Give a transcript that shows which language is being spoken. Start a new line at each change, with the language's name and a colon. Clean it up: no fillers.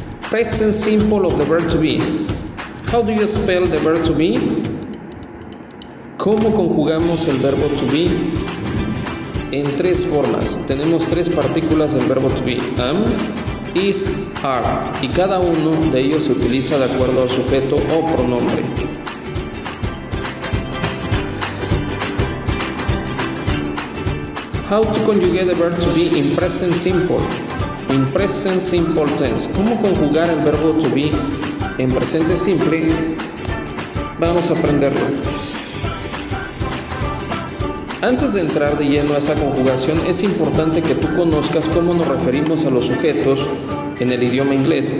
English: Present simple of the verb to be. How do you spell the verb to be?
Spanish: ¿Cómo conjugamos el verbo to be? En tres formas. Tenemos tres partículas del verbo to be: am, is, are, y cada uno de ellos se utiliza de acuerdo al sujeto o pronombre.
English: How to conjugate the verb to be in present simple? In present simple tense.
Spanish: ¿Cómo conjugar el verbo to be en presente simple? Vamos a aprenderlo. Antes de entrar de lleno a esa conjugación, es importante que tú conozcas cómo nos referimos a los sujetos en el idioma inglés.